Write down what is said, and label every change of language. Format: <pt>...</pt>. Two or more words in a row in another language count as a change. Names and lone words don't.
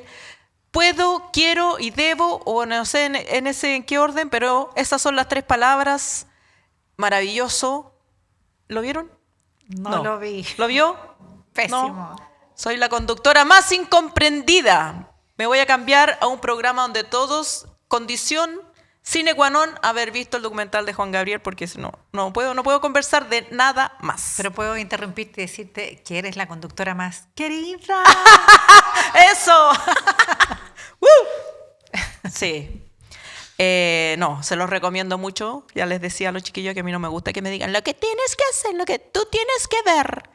<es>Puedo, quiero y debo, o no sé en qué orden, pero esas son las tres palabras. Maravilloso. ¿Lo vieron? No lo vi. ¿Lo vio? Pésimo. No. Soy la conductora más incomprendida. Me voy a cambiar a un programa donde todos, condición</es> <la>sine qua non,</la> <es>haber visto el documental de Juan Gabriel, porque si no puedo conversar de nada más. Pero puedo interrumpirte y decirte que eres la conductora más querida. ¡Eso! Sí. No, se los recomiendo mucho. Ya les decía a los chiquillos que a mí no me gusta que me digan lo que tienes que hacer, lo que tú tienes que ver.</es>